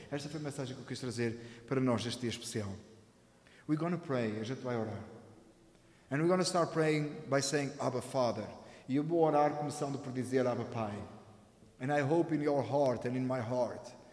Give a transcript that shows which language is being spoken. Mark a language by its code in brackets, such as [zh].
[pt] Esta foi a mensagem que eu quis trazer para nós neste dia especial. [en] We're going to pray, [pt] a gente vai orar. [en] And we're going to start praying by saying, Abba, Father. [pt] E eu vou orar começando por dizer, Abba, Pai. [en] And I hope in your heart and in my heart.